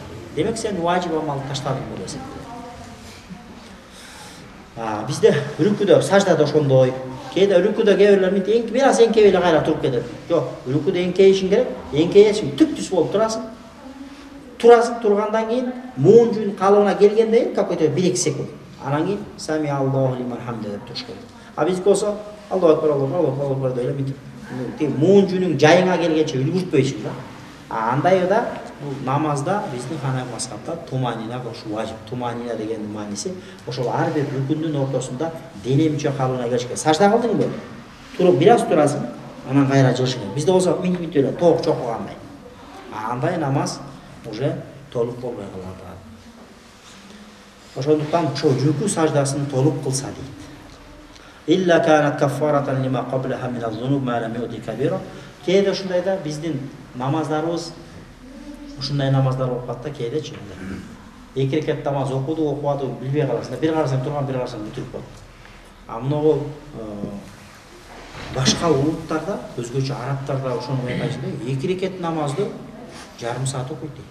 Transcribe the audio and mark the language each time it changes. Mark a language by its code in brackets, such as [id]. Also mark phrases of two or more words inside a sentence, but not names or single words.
[ky] Демек сен важип амалды таштадың болуп эсептелет. Бизде рүкүдө, саждада ошондой. Кээде рүкүдө кээ бирлер мынтип бир аз эңкейип эле кайра туруп кетет. Жок, рүкүдө эңкейишиң керек. Эңкейесиң, түп-түз болуп турасың, тургандан кийин муунжун калыбына келгенден кийин какой-то 1-2 секунд. Анан кийин [ar] سمع الله لمن حمده [ky] деп туруш керек. Биздики болсо [ar] الله أكبر الله أكبر [ky] деп эле мынтип муунжунуң жайыңа келгенче үлгүртпөйсүң да. Андайда бул намазда биздин ханафи мазхабта туманина кылыш важип. Туманина дегендин мааниси ошол ар бир рүкүндүн ортосунда дене мүчө калыбына келиш керек. Сажда кылдыңбы? Туруп бир аз турасың, анан кайра жылышың керек. Бизде болсо мынтип эле тоок чокугандай. Андай намаз уже толук болбой калат. Ошондуктан ошо рүкү саждасын толук кылса дейт. [ar] إلا كانت كفارة لما قبلها من الذنوب ما لم يؤت كبيرة. [ky] Кээде ушундай да биздин намаздарыбыз ушундай намаздар болуп калат да кээдечи. 2 рекет намаз окуду, билбей каласың. Бир карасаң турган, бир карасаң бүтүрүп коет. Мынагу башка улуттарда, өзгөчө арабтарда ошону байкайсың да, 2 рекет намазды жарым саат окуйт дейт.